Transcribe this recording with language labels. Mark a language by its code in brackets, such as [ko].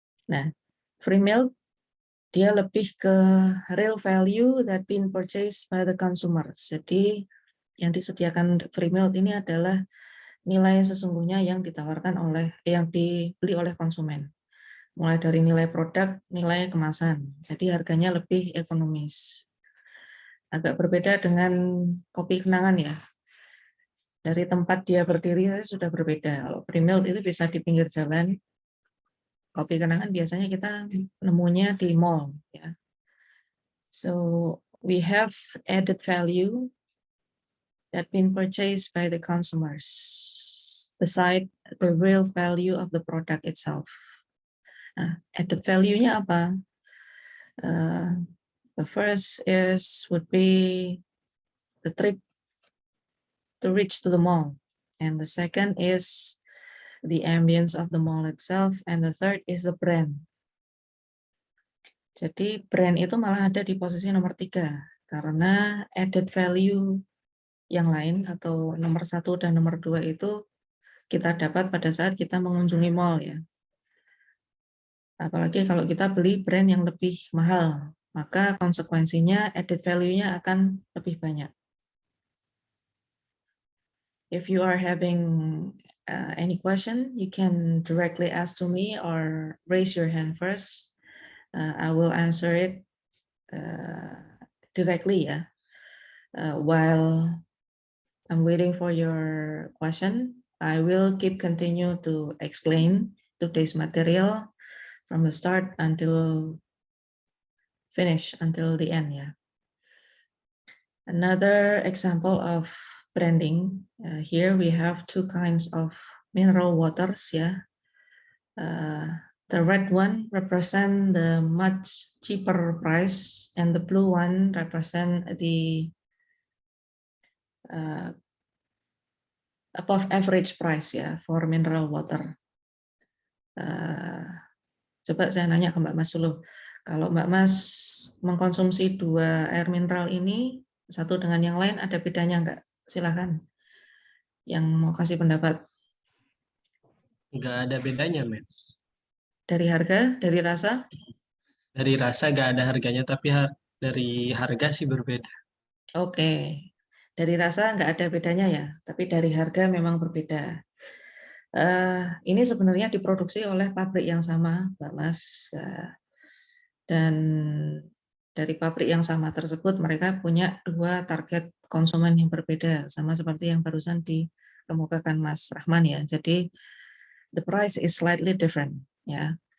[en] Nah, free milk [id] dia lebih ke [en] real value that been purchased by the consumer. [id] Jadi yang disediakan free milk ini adalah nilai sesungguhnya yang ditawarkan yang dibeli oleh konsumen. mulai dari nilai produk, nilai kemasan. Jadi harganya lebih ekonomis. Agak berbeda dengan kopi kenangan ya. Dari tempat dia berdiri sudah berbeda. Kalau Primilk itu bisa di pinggir jalan. Kopi kenangan biasanya kita nemunya di mall ya. [en] So we have added value that been purchased by the consumers beside the real value of the product itself. [id] Nah, added value-nya apa? [en] The first would be the trip to reach to the mall, and the second is the ambience of the mall itself, and the third is the brand. [id] Jadi brand itu malah ada di posisi nomor 3 karena added value yang lain atau nomor 1 dan nomor 2 itu kita dapat pada saat kita mengunjungi mall ya. Apalagi kalau kita beli brand yang lebih mahal, maka konsekuensinya added value-nya akan lebih banyak. [en] If you are having any question, you can directly ask to me or raise your hand first. I will answer it directly ya. While I'm waiting for your question, I will continue to explain today's material from the start until finish, until the end ya. Another example of branding, here we have two kinds of mineral waters ya. The red one represent the much cheaper price and the blue one represent the above average price ya for mineral water. [id] Coba saya nanya ke Mbak Mas dulu, kalau Mbak Mas mengkonsumsi 2 air mineral ini, satu dengan yang lain ada bedanya nggak? Silakan yang mau kasih pendapat. Nggak ada bedanya, men. Dari harga, dari rasa? Dari rasa nggak ada harganya, tapi dari harga sih berbeda. Oke, dari rasa nggak ada bedanya ya, tapi dari harga memang berbeda. Ini sebenarnya diproduksi oleh pabrik yang sama, Mbak Mas. Dan dari pabrik yang sama tersebut mereka punya 2 target konsumen yang berbeda, sama seperti yang barusan dikemukakan Mas Rahman ya. [en] Jadi the price is slightly different ya.